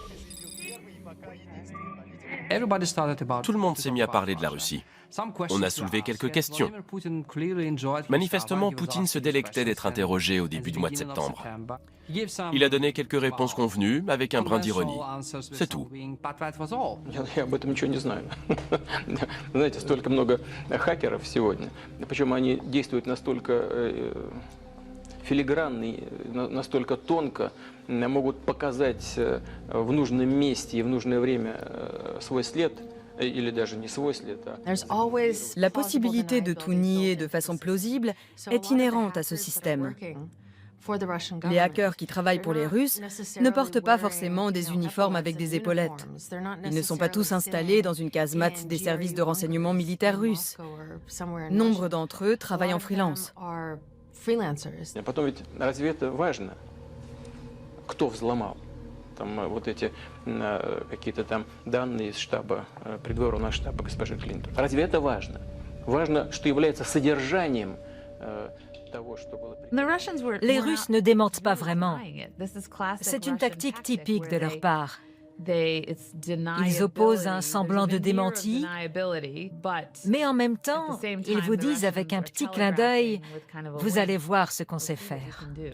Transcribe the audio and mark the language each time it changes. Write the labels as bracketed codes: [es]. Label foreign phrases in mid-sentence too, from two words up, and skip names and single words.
[fr] Tout le monde s'est mis à parler de la Russie. On a soulevé quelques questions. Manifestement, Poutine se délectait d'être interrogé au début du mois de septembre. Il a donné quelques réponses convenues, avec un brin d'ironie. C'est tout. [ru] Я об этом ничего не знаю. Знаете, столько много хакеров сегодня. Причем они действуют настолько филигранно, настолько тонко, могут показать в нужном месте и в нужное время свой след. [fr] La possibilité de tout nier de façon plausible est inhérente à ce système. Les hackers qui travaillent pour les Russes ne portent pas forcément des uniformes avec des épaulettes. Ils ne sont pas tous installés dans une casemate des services de renseignement militaires russes. Nombre d'entre eux travaillent en freelance. [ru] Там вот эти какие-то там данные из штаба, предвыборного штаба госпожи Клинтон. Разве это важно? Важно, что является содержанием того, что было... [fr] Les Russes ne démentent pas vraiment. C'est une tactique typique de leur part. Ils opposent un semblant de démenti, mais en même temps, ils vous disent avec un petit clin d'œil, vous allez voir ce qu'on sait faire.